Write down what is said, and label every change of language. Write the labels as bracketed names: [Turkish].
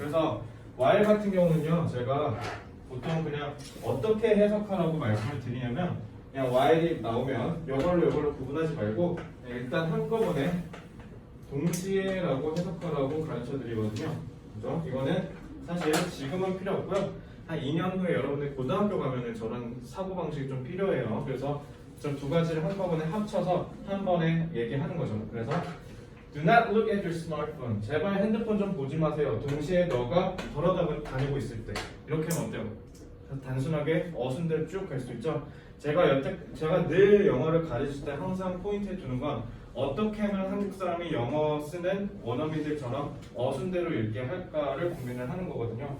[Korean] 그래서 while 같은 경우는요. 제가 보통 그냥 어떻게 해석하라고 말씀을 드리냐면 그냥 while이 나오면 이걸로 구분하지 말고 일단 한꺼번에 동시에라고 해석하라고 가르쳐 드리거든요. 그죠? 이거는 사실 지금은 필요 없고요. 한 2년 후에 여러분들 고등학교 가면은 저런 사고방식이 좀 필요해요. 그래서 저 두 가지를 한꺼번에 합쳐서 한 번에 얘기하는 거죠. 그래서 [English] Do not look at your smartphone. [Korean] 제발 핸드폰 좀 보지 마세요. 동시에 너가 걸어다니고 있을 때. 이렇게 하면 어때요? 단순하게 어순대로 쭉 갈 수 있죠. 제가 늘 영어를 가르칠 때 항상 포인트에 두는 건 어떻게 하면 한국 사람이 영어 쓰는 원어민들처럼 어순대로 읽게 할까를 고민을 하는 거거든요.